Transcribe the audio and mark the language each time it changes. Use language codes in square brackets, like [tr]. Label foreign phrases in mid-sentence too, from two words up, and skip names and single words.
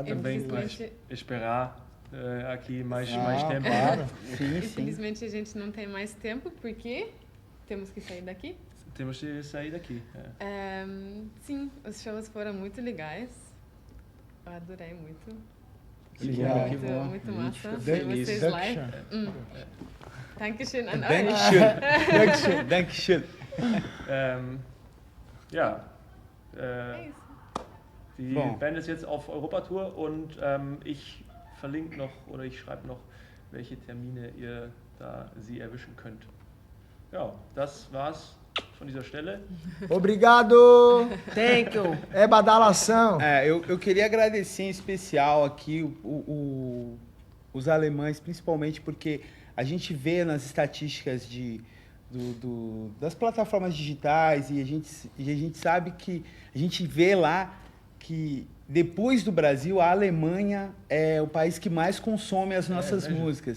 [pt] também por esperar aqui mais tempo. Claro. Sim. Infelizmente a gente não tem mais tempo porque temos que sair daqui. Temos que sair daqui. Sim, os shows foram muito legais. Eu adorei muito. Obrigado. Muito massa. Feliz. Vocês live. [de] Dankeschön an euch. Dankeschön. Die Band ist jetzt auf Europatour und ich verlinke noch oder ich schreibe noch, welche Termine ihr da sie erwischen könnt. Ja, das war's von dieser Stelle. [pt] Obrigado! [en] Thank you! [pt] É badalação! Eu queria agradecer em especial aqui os alemães, principalmente porque a gente vê nas estatísticas das plataformas digitais e a gente sabe que a gente vê lá que depois do Brasil, a Alemanha é o país que mais consome as nossas músicas.